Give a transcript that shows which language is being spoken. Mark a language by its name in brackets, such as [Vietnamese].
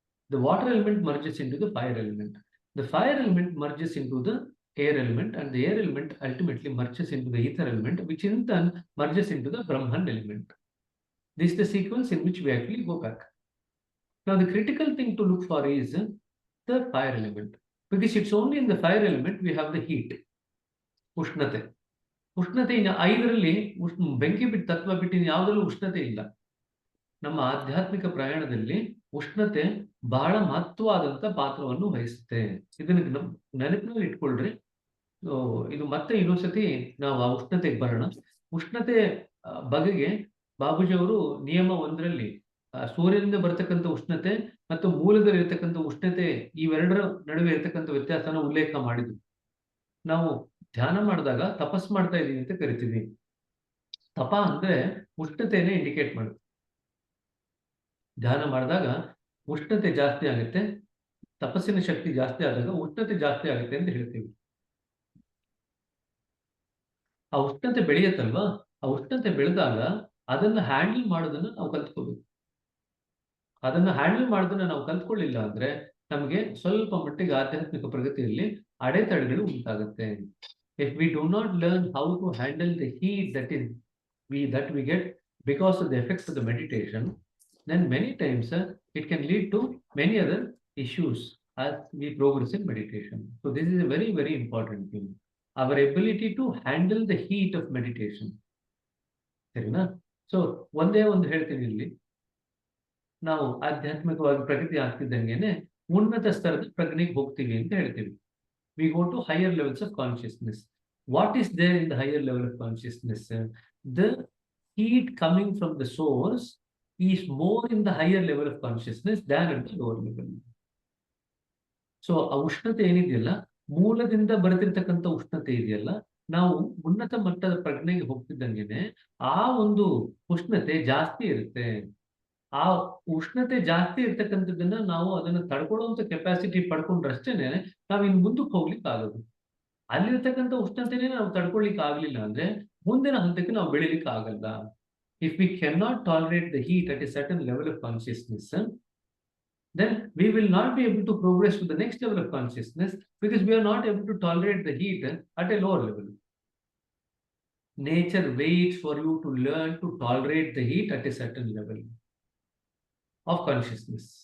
[English] The water element merges into the fire element. The fire element merges into the air element, and the air element ultimately merges into the ether element, which in turn merges into the Brahman element. This is the sequence in which we actually go back. Now the critical thing to look for is the fire element, because it's only in the fire element we have the heat, ಉಷ್ಣತೆ. [Kannada] ಉಷ್ಣತೆ ಇನ್ನು 5ರಲ್ಲಿ ಬೆಂಕಿ ಬಿಟ್ಟು ತತ್ವ ಬಿಟ್ಟು ಯಾವುದರಲ್ಲೂ ಉಷ್ಣತೆ ಇಲ್ಲ. ನಮ್ಮ ಆಧ್ಯಾತ್ಮಿಕ ಪ್ರಯಾಣದಲ್ಲಿ ಉಷ್ಣತೆ ಬಹಳ ಮಹತ್ವವಾದಂತ ಪಾತ್ರವನ್ನು ವಹಿಸುತ್ತೆ. ಇದನ್ನ ನೆನಪಿನಲ್ಲಿ ಇಟ್ಕೊಳ್ರಿ. ಇದು ಮತ್ತೆ ಇನ್ನೊಂದ್ಸತಿ ನಾವು ಆ ಉಷ್ಣತೆಗೆ ಬರೋಣ. ಉಷ್ಣತೆ ಬಗೆಗೆ ಬಾಬೂಜಿ ಅವರು ನಿಯಮ 1ರಲ್ಲಿ ಸೂರ್ಯನಿಂದ ಬರತಕ್ಕಂಥ ಉಷ್ಣತೆ ಮತ್ತು ಮೂಲದಲ್ಲಿ ಇರತಕ್ಕಂಥ ಉಷ್ಣತೆ, ಇವೆರಡರ ನಡುವೆ ಇರತಕ್ಕಂಥ ವ್ಯತ್ಯಾಸನ ಉಲ್ಲೇಖ ಮಾಡಿದ್ರು. ನಾವು ಧ್ಯಾನ ಮಾಡಿದಾಗ ತಪಸ್ ಮಾಡ್ತಾ ಇದೀವಿ ಅಂತ ಕರಿತೀವಿ. ತಪ ಅಂದ್ರೆ ಉಷ್ಣತೆಯನ್ನೇ ಇಂಡಿಕೇಟ್ ಮಾಡುತ್ತೆ. ಧ್ಯಾನ ಮಾಡಿದಾಗ ಉಷ್ಣತೆ ಜಾಸ್ತಿ ಆಗುತ್ತೆ, ತಪಸ್ಸಿನ ಶಕ್ತಿ ಜಾಸ್ತಿ ಆದಾಗ ಉಷ್ಣತೆ ಜಾಸ್ತಿ ಆಗುತ್ತೆ ಅಂತ ಹೇಳ್ತೀವಿ. ಆ ಉಷ್ಣತೆ ಬೆಳೆಯುತ್ತಲ್ವಾ, ಆ ಉಷ್ಣತೆ ಬೆಳೆದಾಗ ಅದನ್ನ ಹ್ಯಾಂಡಲ್ ಮಾಡೋದನ್ನ ನಾವು ಕಲ್ತ್ಕೋಬೇಕು. ಅದನ್ನ ಹ್ಯಾಂಡಲ್ ಮಾಡೋದನ್ನ ನಾವು ಕಲ್ತ್ಕೊಳ್ಳಿಲ್ಲ ಅಂದ್ರೆ ನಮಗೆ ಸ್ವಲ್ಪ ಮಟ್ಟಿಗೆ ಆಧ್ಯಾತ್ಮಿಕ ಪ್ರಗತಿಯಲ್ಲಿ ಅಡೆತಡೆಗಳು ಉಂಟಾಗುತ್ತೆ. [English] If we do not learn how to handle the heat that we get because of the effects of the meditation, then many times it can lead to many other issues as we progress in meditation. So this is a very, very important thing. our ability to handle the heat of meditation. [Kannada] ಸರಿನಾ? So ಒಂದೇ ಒಂದು ಹೇಳ್ತೀನಿ ಇಲ್ಲಿ, ನಾವು ಆಧ್ಯಾತ್ಮಿಕವಾಗಿ ಪ್ರಗತಿ ಆಗ್ತಿದ್ದಂಗೆನೆ ಉನ್ನತ ಸ್ತರದ ಪ್ರಜ್ಞೆಗೆ ಹೋಗ್ತೀವಿ ಅಂತ ಹೇಳ್ತೀವಿ. [English] We go to higher levels of consciousness. What is there in the higher level of consciousness? The heat coming from the source is more in the higher level of consciousness than at the lower level. [Kannada] So ಆ ಉಷ್ಣತೆ ಏನಿದೆಯಲ್ಲ, ಮೂಲದಿಂದ ಬರ್ತಿರ್ತಕ್ಕಂಥ ಉಷ್ಣತೆ ಇದೆಯಲ್ಲ, ನಾವು ಉನ್ನತ ಮಟ್ಟದ ಪ್ರಜ್ಞೆಗೆ ಹೋಗ್ತಿದ್ದಂಗೆನೆ ಆ ಒಂದು ಉಷ್ಣತೆ ಜಾಸ್ತಿ ಇರುತ್ತೆ. ಆ ಉಷ್ಣತೆ ಜಾಸ್ತಿ ಇರ್ತಕ್ಕಂಥದ್ದನ್ನ ನಾವು ಅದನ್ನ ತಡ್ಕೊಳ್ಳುವಂತ ಕೆಪಾಸಿಟಿ ಪಡ್ಕೊಂಡ್ರಷ್ಟೇನೆ ನಾವ್ ಇನ್ ಮುಂದಕ್ಕೆ ಹೋಗ್ಲಿಕ್ಕೆ ಆಗೋದು. ಅಲ್ಲಿರ್ತಕ್ಕಂಥ ಉಷ್ಣತೆನೇ ನಾವು ತಡ್ಕೊಳ್ಲಿಕ್ಕೆ ಆಗ್ಲಿಲ್ಲ ಅಂದ್ರೆ ಮುಂದಿನ ಹಂತಕ್ಕೆ ನಾವು ಬೆಳಿಲಿಕ್ಕೆ ಆಗಲ್ಲ. [English] If we cannot tolerate the heat at a certain level of consciousness, then we will not be able to progress to the next level of consciousness because we are not able to tolerate the heat at a lower level. Nature waits for you to learn to tolerate the heat at a certain level of consciousness.